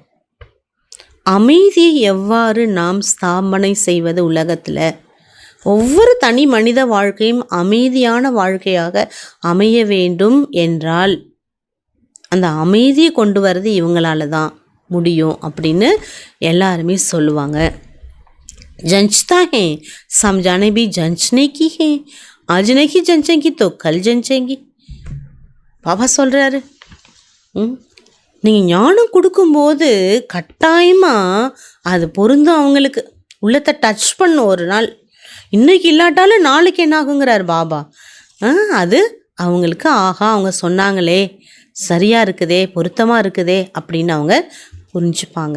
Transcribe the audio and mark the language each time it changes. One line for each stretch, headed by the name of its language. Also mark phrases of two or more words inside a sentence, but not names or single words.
Tamil: அமைதியை எவ்வாறு நாம் ஸ்தாபனை செய்வது உலகத்தில், ஒவ்வொரு தனி மனித வாழ்க்கையும் அமைதியான வாழ்க்கையாக அமைய வேண்டும் என்றால் அந்த அமைதியை கொண்டு வர்றது இவங்களால தான் முடியும் அப்படின்னு எல்லாருமே சொல்லுவாங்க.
Hindi: जंचता है, समझाने भी जंचने की है, आज नहीं जंचेंगी तो कल जंचेंगी.
Tamil: பாபா சொல்கிறாரு, நீங்கள் ஞானம் கொடுக்கும்போது கட்டாயமாக அது பொருந்தும், அவங்களுக்கு உள்ளத்தை டச் பண்ணும். ஒரு நாள் இன்றைக்கி இல்லாட்டாலும் நாளைக்கு என்ன ஆகுங்கிறார் பாபா. அது அவங்களுக்கு ஆஹா அவங்க சொன்னாங்களே சரியாக இருக்குதே, பொருத்தமாக இருக்குதே அப்படின்னு அவங்க புரிஞ்சுப்பாங்க.